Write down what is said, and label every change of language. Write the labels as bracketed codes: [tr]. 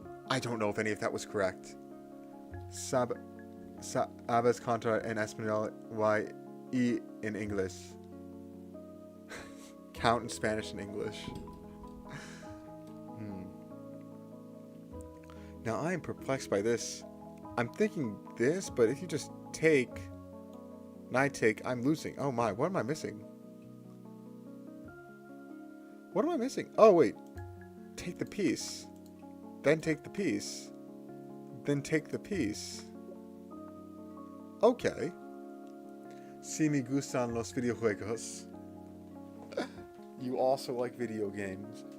[en] I don't know if any of that was correct. [es] Sabes cantar en español y en inglés. [en] count in Spanish and English. Now I am perplexed by this. I'm thinking this, but if you just take, and I take, I'm losing. Oh my, what am I missing? What am I missing? Oh wait, take the piece. Then take the piece. Then take the piece. Okay. [es] Si me gustan los videojuegos. [en] You also like video games.